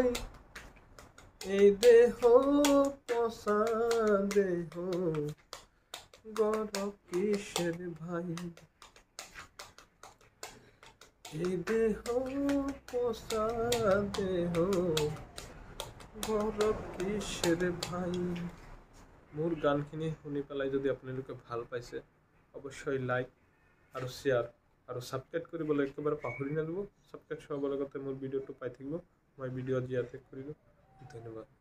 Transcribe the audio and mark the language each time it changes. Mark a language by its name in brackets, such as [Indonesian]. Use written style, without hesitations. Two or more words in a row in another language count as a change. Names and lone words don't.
[Bangla] এই দেহ পচা দেহ, গৌরব কিসের ভাই। এই দেহ পচা দেহ, গৌরব কিসের ভাই। [Assamese] মোৰ গানখিনি শুনি পেলাই যদি আপোনালোকে ভাল পাইছে, অৱশ্যই লাইক আৰু শ্বেয়াৰ আৰু ছাবস্ক্ৰাইব কৰিবলৈ একেবাৰে পাহৰি নাযাব। ছাবস্ক্ৰাইব হোৱাৰ লগতে মোৰ ভিডিঅ'টো পাই থাকিব। মই ভিডিঅ' ইয়াতে কৰিলোঁ। ধন্যবাদ।